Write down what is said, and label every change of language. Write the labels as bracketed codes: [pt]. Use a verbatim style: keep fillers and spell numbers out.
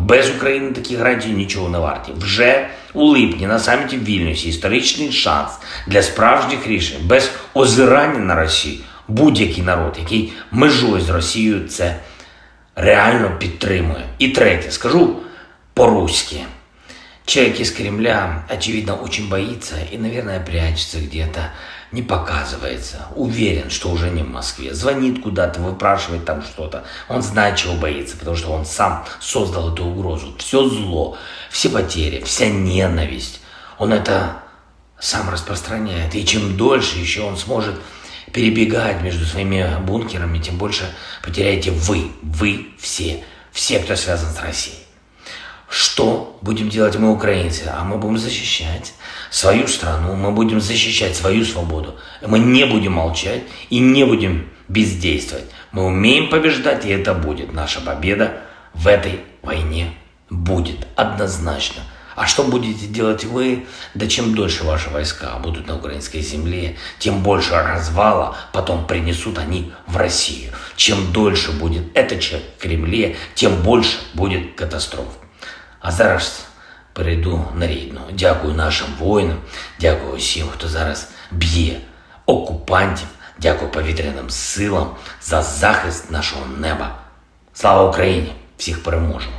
[uk] Без України такі гарантії нічого не варті. Вже у липні на саміті в Вільнюсі історичний шанс для справжніх рішень. Без озирання на Росію будь-який народ, який межує з Росією, це реально підтримує. І третє, скажу по-русски. [ru] Человек из Кремля, очевидно, очень боится и, наверное, прячется где-то, не показывается. Уверен, что уже не в Москве. Звонит куда-то, выпрашивает там что-то. Он знает, чего боится, потому что он сам создал эту угрозу. Все зло, все потери, вся ненависть. Он это сам распространяет. И чем дольше еще он сможет перебегать между своими бункерами, тем больше потеряете вы. Вы все. Все, кто связан с Россией. Что будем делать мы, украинцы? А мы будем защищать свою страну, мы будем защищать свою свободу. Мы не будем молчать и не будем бездействовать. Мы умеем побеждать, и это будет. Наша победа в этой войне будет однозначно. А что будете делать вы? Да чем дольше ваши войска будут на украинской земле, тем больше развала потом принесут они в Россию. Чем дольше будет этот человек в Кремле, тем больше будет катастроф. [uk] А зараз перейду на рідну. Дякую нашим воїнам, дякую всім, хто зараз б'є окупантів, дякую повітряним силам за захист нашого неба. Слава Україні! Всіх переможемо!